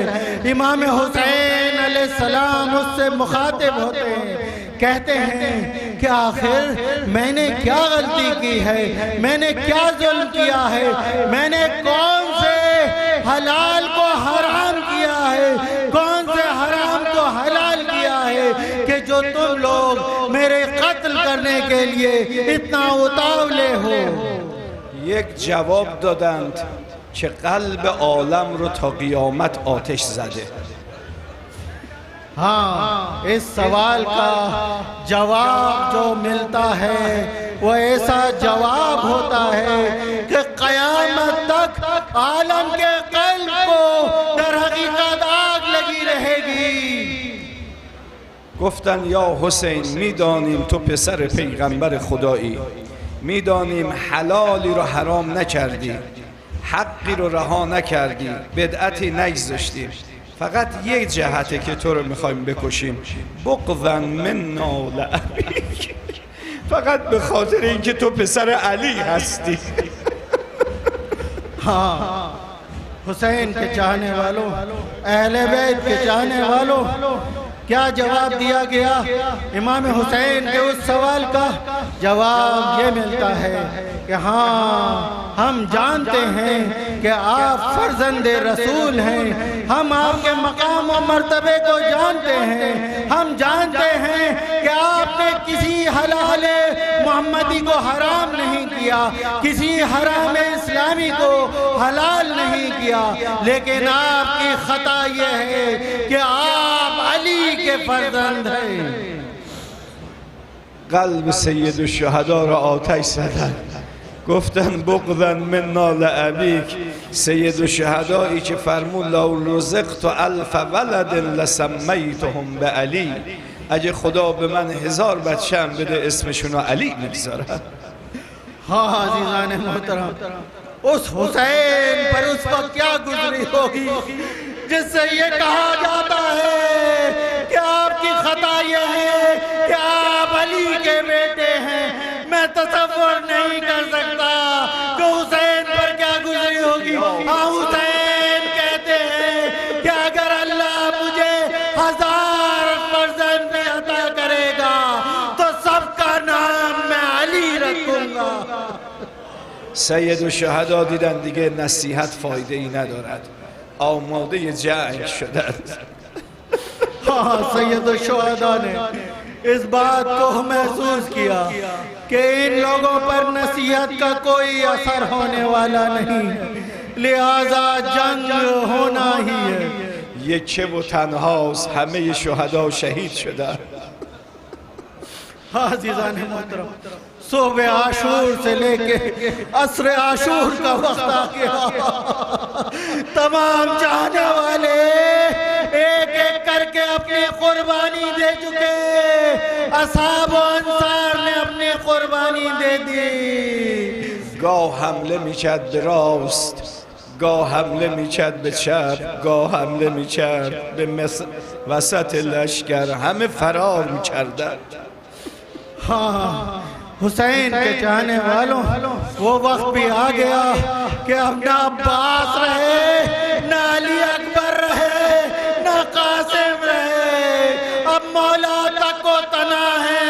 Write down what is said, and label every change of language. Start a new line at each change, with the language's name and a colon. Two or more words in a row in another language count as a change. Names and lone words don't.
Hindi: इमाम हुसैन अलैहिस्सलाम उससे मुखातिब होते हैं, कहते हैं कि आखिर मैंने क्या गलती की है, मैंने क्या जुल्म किया है, मैंने कौन से हलाल को हराम किया है, कौन से हराम को हलाल किया है कि जो तुम लोग मेरे कत्ल करने के लिए इतना उतावले हो।
Persian: یک جواب دادند که قلب عالم رو تا قیامت آتش زده.
Hindi: हाँ, इस सवाल का जवाब जो मिलता है वो ऐसा जवाब होता है कि क़यामत तक आलम के क़ल्ब को दर हकीकत आग लगी रहेगी।
Persian: گفتن یا حسین میدانیم تو پسر پیغمبر خدایی، میدانیم حلالی رو حرام نکردی، حقی رو رها نکردی، بدعتی نگذاشتی، فقط یک جهته که تو رو میخوایم بکشیم،
Arabic: بغضا منا لابیک،
Persian: فقط به خاطر اینکه تو پسر علی هستی.
Hindi: हाँ, हुसैन के चाहने वालों, अहले बैत के चाहने वालों, क्या जवाब दिया गया? इमाम हुसैन के उस सवाल का जवाब ये मिलता है कि हाँ, हम जानते हैं कि आप फर्जंद रसूल हैं, हम आपके मकाम और मर्तबे को जानते हैं, हम जानते हैं कि आपने किसी हलाल मोहम्मदी को हराम नहीं किया, किसी हराम इस्लामी को हलाल नहीं किया, लेकिन आपकी खता यह है कि आप अली के फर्जंद हैं।
Persian: قلب سید الشهدا را آتش زدن، گفتن
Arabic: بغضا منا لابیک.
Persian: سید الشهدایی که فرمود
Arabic: لو رزقت الف ولد لسمیتهم به علی،
Persian: اگه خدا به من 1000 بچه هم بده اسمشون رو علی میگذارم.
Hindi: हाँ अज़ीज़ान मोहतरम, उस हुसैन पर उस वक्त क्या गुजरी होगी जिससे ये कहा जाता है कि आपकी खता ये है कि आप अली के बेटे हैं। मैं तसव्वुर नहीं कर सकता कि हुसैन पर क्या गुजरी होगी। हाँ, हुसैन कहते हैं कि अगर अल्लाह मुझे 1000 फर्जंद भी अता करेगा तो सबका नाम मैं अली रखूंगा।
Persian: سید الشهدا دیدن دیگه نصیحت فایده ای ندارد، آماده جنگ شدند.
Hindi: हाँ, सैयद शुहदा ने इस बात को महसूस किया कि इन लोगों पर नसीहत का कोई असर होने वाला नहीं, लिहाजा जंग होना ही है।
Persian: یکه و تنهاست، همه شهدا شهید شدند.
Hindi: हाँ अज़ीज़ान मोहतरम, सुबह आशूर से लेके असर आशूर का वक्त आ गया। तमाम चाहने वाले एक एक करके अपनी कुर्बानी दे चुके, असहाब व अंसार ने अपनी कुर्बानी दे दी।
Persian: گاه حمله میکرد به راست، گاه حمله میکرد به چپ، گاه حمله میکرد به وسط لشکر، همه فرار میکردند.
Hindi: हाँ, हुसैन के चाहने वालों, वो वक्त भी आ गया कि अब ना अब्बास रहे, ना अली अकबर रहे, ना कासिम रहे, अब मौला तक को तना है।